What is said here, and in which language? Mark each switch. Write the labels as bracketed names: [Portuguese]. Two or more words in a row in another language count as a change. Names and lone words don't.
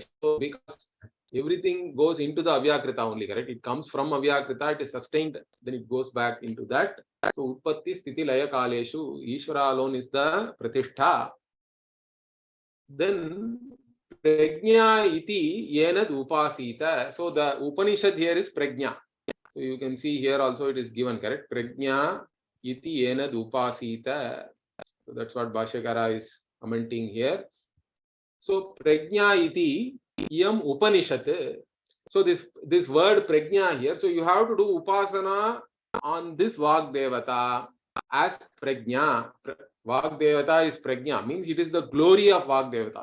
[English] So because everything goes into the Avyakrita only, correct? It comes from Avyakrita, it is sustained, then it goes back into that. So [Sanskrit] Utpatti Sthiti Laya Kaleshu, [English] Ishvara alone is the Pratishtha. [Sanskrit] Then Prajna iti yenad upasita. [English] So the Upanishad here is Prajna. So you can see here also it is given, correct? [Sanskrit] Prajna iti yenad upasita. [English] So that's what Bhashyakara is commenting here. [Sanskrit] So Prajna iti yam Upanishad. [English] So this word Prajna here, so you have to do Upasana on this Vag Devata as Prajna. Vag Devata is Prajna, means it is the glory of Vag Devata.